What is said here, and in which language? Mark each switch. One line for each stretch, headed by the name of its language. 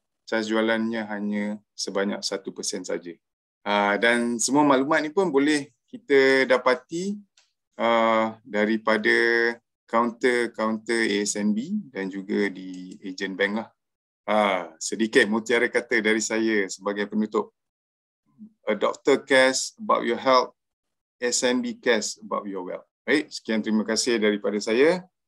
Malay: cas jualannya hanya sebanyak 1% saja. Dan semua maklumat ni pun boleh kita dapati daripada kaunter-kaunter ASNB dan juga di ejen bank lah. Sedikit mutiara kata dari saya sebagai penutup.
English: A doctor cares about your health, ASNB cares about your wealth.
Malay: Baik, sekian terima kasih daripada saya.